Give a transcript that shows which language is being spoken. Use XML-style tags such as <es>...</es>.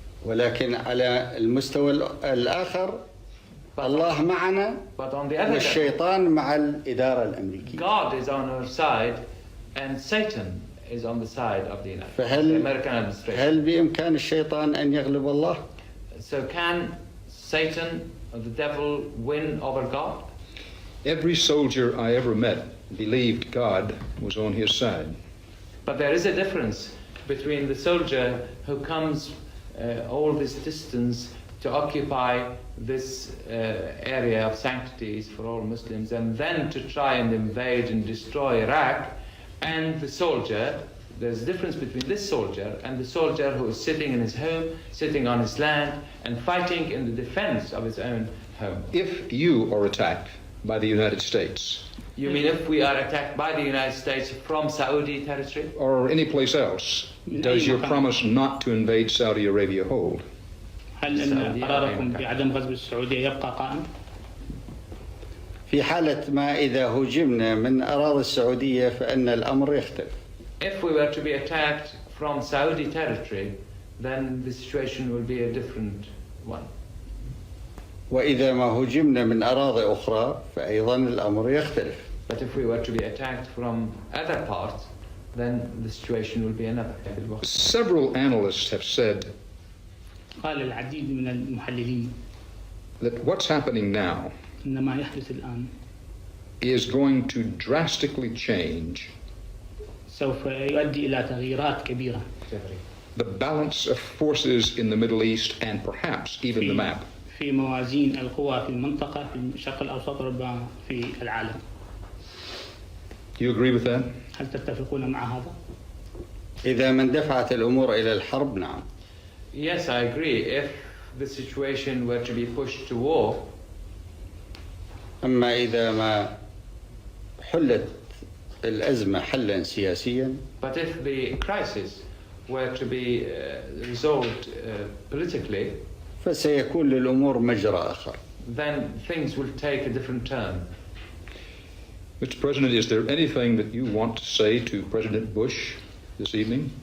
<ar>ولكن على المستوى الآخر الله معنا والشيطان مع الإدارة الأمريكية.</ar> <en>God is on our side and Satan is on the side of the American administration.</en> <ar>هل بإمكان الشيطان أن يغلب الله؟</ar> <en>So can Satan or the devil win over God? Every soldier I ever met believed God was on his side. But there is a difference between the soldier who comes all this distance to occupy this area of sanctities for all Muslims and then to try and invade and destroy Iraq, and the soldier, there's a difference between this soldier and the soldier who is sitting in his home, sitting on his land, and fighting in the defense of his own home. If you are attacked by the United States, You mean if we are attacked by the United States from Saudi territory? or any place else, does your promise not to invade Saudi Arabia hold?</en> <ar>هل أن قراركم بعدم غزو السعودية يبقى قائم؟ في حالة ما إذا هجمنا من أراضي السعودية فإن الأمر يختلف.</ar> <en>If we were to be attacked from Saudi territory, then the situation will be a different one.</en> <ar>وإذا ما هجمنا من أراضي أخرى فأيضا الأمر يختلف.</ar> <en>But if we were to be attacked from other parts, then the situation will be another. Several analysts have said</en> <ar>قال العديد من المحللين</ar> <en>that what's happening now</en> <ar>أن ما يحدث الآن</ar> <en>is going to drastically change</en> <ar>سوف يؤدي إلى تغييرات كبيرة</ar> <en>the balance of forces in the Middle East and perhaps even the map.</en> <ar>في موازين القوى في المنطقة في الشرق الأوسط ربما في العالم.</ar> <en>Do you agree with that?</en> <ar>هل تتفقون مع هذا؟ إذا ما اندفعت الأمور إلى الحرب نعم.</ar> <en>Yes, I agree. If the situation were to be pushed to war,</en> <ar>أما إذا ما حلت الأزمة حلا سياسيا</ar> <en>but if the crisis were to be resolved politically,</en> <ar>فسيكون للأمور مجرى آخر.</ar> <en>then things will take a different turn. Mr. President, is there anything that you want to say to President Bush this evening?</en>